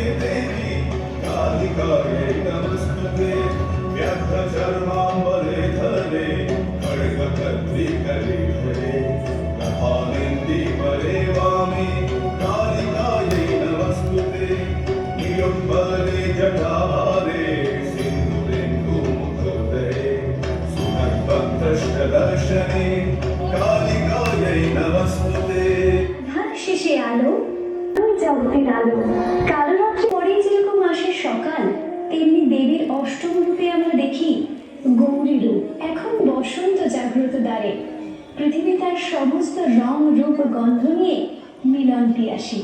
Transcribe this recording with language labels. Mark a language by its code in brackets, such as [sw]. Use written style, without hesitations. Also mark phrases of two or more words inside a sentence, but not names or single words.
[sa] देवी कालिकायै नमस्तुते व्यग्रचर्माम्बरे धरे खड्गकर्त्रिकरे धरे प्रभानन्दीपरे वामे कालिकायै नमस्तुते नियुम्बरे जटाभारे सिन्दूरेन्दुमुखोदये सुनद्भक्तष्टदर्शने कालिकायै नमस्तुते। [bn] ধান শেষে আলো, ওই জগতের আলো। কালরাত্রি পরেই যেরকম আসে সকাল, তেমনি দেবীর অষ্টম রূপে আমরা দেখি গৌরী রূপ। এখন বসন্ত জাগ্রত দ্বারে, পৃথিবী তার সমস্ত রং রূপ গন্ধ নিয়ে মিলন পিয়াসী।